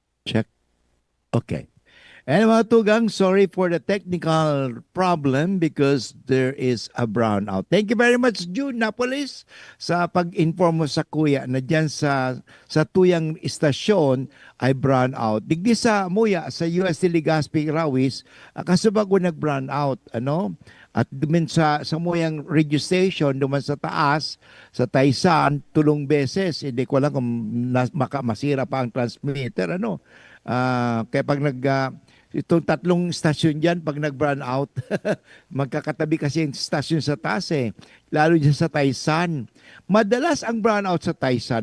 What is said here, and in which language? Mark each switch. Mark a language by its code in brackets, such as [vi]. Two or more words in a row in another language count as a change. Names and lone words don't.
[en] Check. Okay. [bik] And mga tugang, [en] sorry for the technical problem because there is a brownout. Thank you very much, [bik] June Napolis, sa pag-inform mo sa kuya na dyan sa tuyang istasyon ay brownout. Digdi sa Muya, sa UST Legazpi Rawis, kasabag ko nag-brownout. Ano? At dumin sa Muyang radio station, duman sa taas, sa Taysan, tulong beses. [tl] Hindi ko alam kung masira pa ang transmitter. Ano? Kaya pag itong tatlong stasyon dyan, pag nag-brown out, magkakatabi kasi yung stasyon sa taas eh. Lalo dyan sa Taysan. Madalas ang brown out sa Taysan.